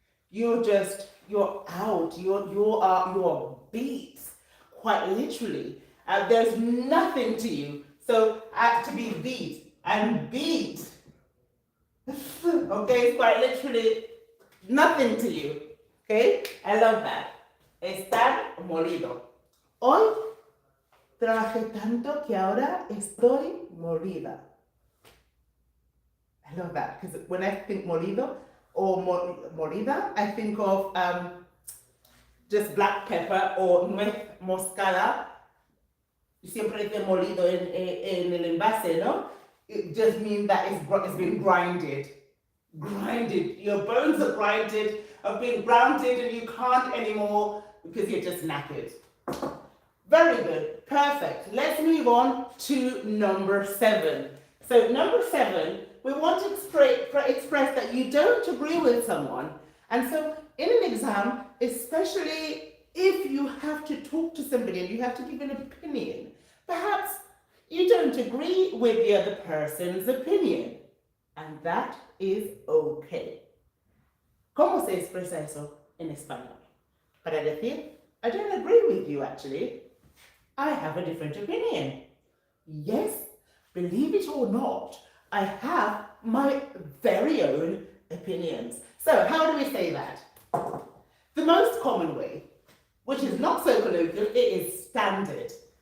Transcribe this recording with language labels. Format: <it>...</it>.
<en>You're out, you're beat, quite literally. There's nothing to you. So to be beat and beat, okay, it's quite literally nothing to you. Okay, I love that.</en> <es>Estar molido. Hoy trabajé tanto que ahora estoy molida.</es> <en>I love that because when I think molido or molida, I think of just black pepper or nuez moscada.</en> <es>Siempre dice molido en el envase, ¿no?</es> <en>It just means that it's been grinded. Grinded. Your bones are grinded, have been grounded, and you can't anymore because you're just knackered. Very good. Perfect. Let's move on to number 7. So number 7, we want to express that you don't agree with someone. And so in an exam, especially if you have to talk to somebody and you have to give an opinion, perhaps you don't agree with the other person's opinion. And that is okay.</en> <es>¿Cómo se expresa eso en español? Para decir,</es> <en>I don't agree with you actually. I have a different opinion. Yes, believe it or not, I have my very own opinions. So how do we say that? The most common way, which is not so colloquial, it is standard.</en>